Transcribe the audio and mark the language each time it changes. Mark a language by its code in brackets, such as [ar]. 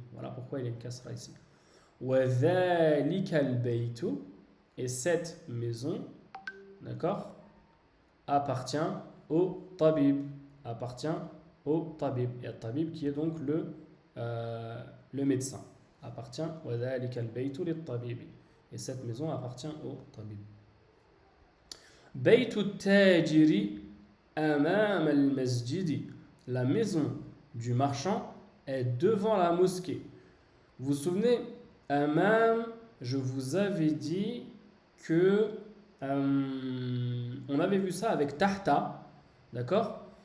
[fr] Voilà pourquoi il y a une kasra ici. [ar] وذلك البيت. [fr] Et cette maison, d'accord, appartient au tabib. Appartient au tabib. Et le tabib qui est donc le médecin. Appartient [ar] وذلك البيت للطبيب. [fr] Et cette maison appartient au tabib. [ar] بيت التاجر أمام المسجد. [fr] La maison du marchand est devant la mosquée. Vous vous souvenez, amam, je vous avais dit que on avait vu ça avec tahta, d'accord?